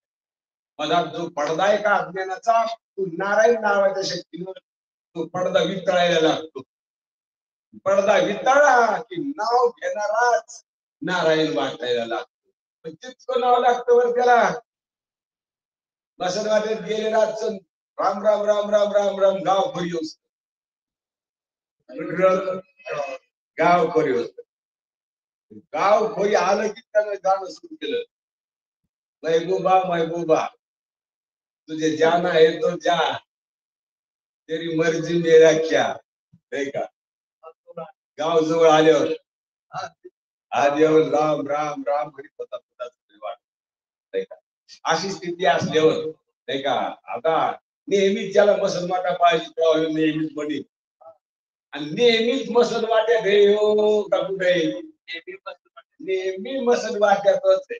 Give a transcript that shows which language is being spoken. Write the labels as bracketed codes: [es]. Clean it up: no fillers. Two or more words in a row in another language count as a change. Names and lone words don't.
[mr] मधात जो पडदा आहे का अज्ञानाचा तो नारायण नावाच्या शक्तीनं तो पडदा वितळायला लागतो. पडदा वितळा की नाव घेणाराच नारायण वाटायला लागतो. जितकं नाव लागतं वर त्याला बसत वाटेत गेले रातचं राम राम राम राम राम राम गाव खोरी असत, गाव खोरी असत. गाव खोरी आलं की त्यानं गाणं सुरू केलं, [hi] महबूबा महबूबा तुझे जाना है तो जा, तेरी मर्जी मेरा क्या. [mr] नाही का गाव जवळ आल्यावर आल्यावर राम राम राम हरी नाही का अशी स्थिती असल्यावर नाही का आता नेहमीच ज्याला मसन वाटा पाहिजे नेहमीच बनी आणि नेहमीच मसन वाट्यात हे हो का कुठे नेहमी मसन वाट्यातच आहे.